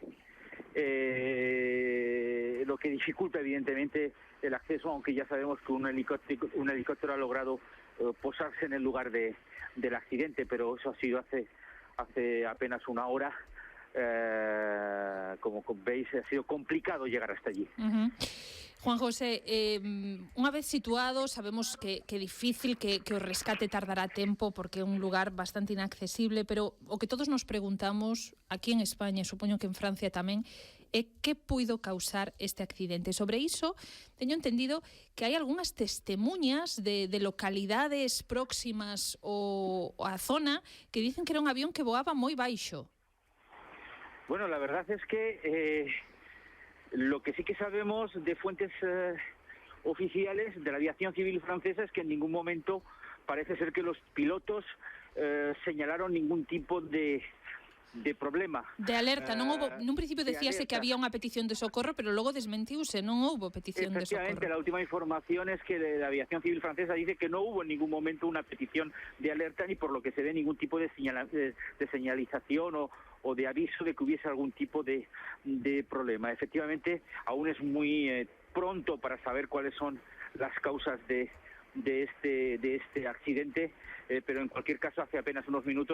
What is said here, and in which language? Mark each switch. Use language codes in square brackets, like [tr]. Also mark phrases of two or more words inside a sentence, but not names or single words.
[es] Lo que dificulta evidentemente el acceso, aunque ya sabemos que un helicóptero ha logrado posarse en el lugar del accidente, pero eso ha sido hace apenas una hora. Como veis, ha sido complicado llegar hasta allí. Uh-huh. [gl] Juan José, unha vez situados, sabemos que é difícil, que o rescate tardará tempo porque é un lugar bastante inaccesible, pero o que todos nos preguntamos aquí en España, supoño que en Francia tamén, é que puido causar este accidente. Sobre iso, teño entendido que hai algunhas testemunhas de localidades próximas ao a zona que dicen que era un avión que voaba moi baixo. [es] Bueno, la verdad es que lo que sí que sabemos de fuentes oficiales de la aviación civil francesa es que en ningún momento parece ser que los pilotos señalaron ningún tipo de problema. [gl] De alerta, non houbo, nun principio decíase que había unha petición de socorro, pero logo desmentiuse, non houbo petición de socorro. [es] Efectivamente, la última información es que la aviación civil francesa dice que no hubo en ningún momento una petición de alerta, ni por lo que se ve ningún tipo de señalización o de aviso de que hubiese algún tipo de problema. Efectivamente, aún es muy pronto para saber cuáles son las causas de este accidente, pero en cualquier caso, hace apenas unos minutos